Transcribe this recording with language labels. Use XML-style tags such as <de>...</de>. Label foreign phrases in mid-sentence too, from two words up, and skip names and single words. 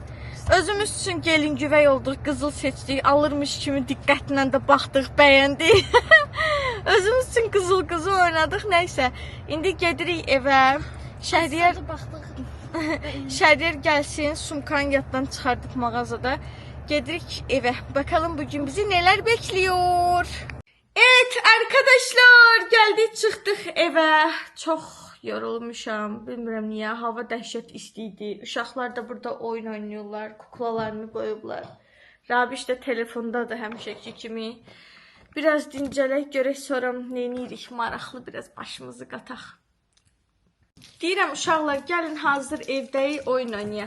<az>Özümüz üçün gelin güvey olduq, qızıl seçdik, alırmış kimi diqqətlə də baxdıq, bəyəndik. Özümüz üçün qızıl oynadıq, nəysə. İndi gedirik evə. Şəhriyar gəlsin, sumkanı yaddan çıxardıq mağazada. Gedirik evə.</az> <tr>Bakalım bugün bizi neler bekliyor. Evet arkadaşlar, geldik</tr> <az>çıxdıq evə. Çox yorulmuşam. Bilmirəm niyə. Hava dəhşət istiydi. Uşaqlar da burada oyun oynuyorlar. Kuklalarını qoyublar. Rabiş də telefondadır həmişəki kimi. Biraz dincələk, görək sonra neynirik. Maraqlı biraz başımızı qataq. Deyirəm uşaqlar, gəlin hazır evdəyik, oyun oynayaq.</az>